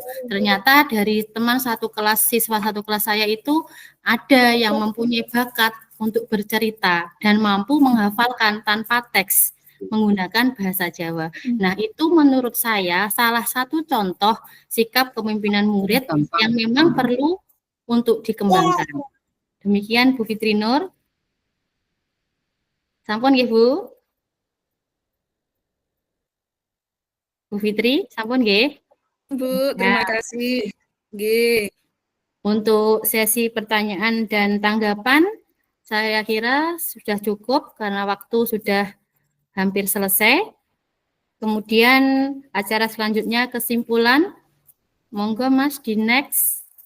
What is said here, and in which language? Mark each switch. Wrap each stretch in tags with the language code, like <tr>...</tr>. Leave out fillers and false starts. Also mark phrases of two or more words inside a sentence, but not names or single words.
<id>Ternyata dari teman satu kelas, siswa satu kelas saya itu ada yang mempunyai bakat untuk bercerita dan mampu menghafalkan tanpa teks menggunakan bahasa Jawa. Nah, itu menurut saya salah satu contoh sikap kepemimpinan murid yang memang perlu untuk dikembangkan. Demikian Bu Fitri Nur.</id> <jv>Sampun nggih, Bu? Bu Fitri, sampun nggih? Bu,</jv> <id>terima kasih. Nggih. Untuk sesi pertanyaan dan tanggapan, saya kira sudah cukup karena waktu sudah hampir selesai. Kemudian acara selanjutnya kesimpulan. Monggo Mas di next.</id>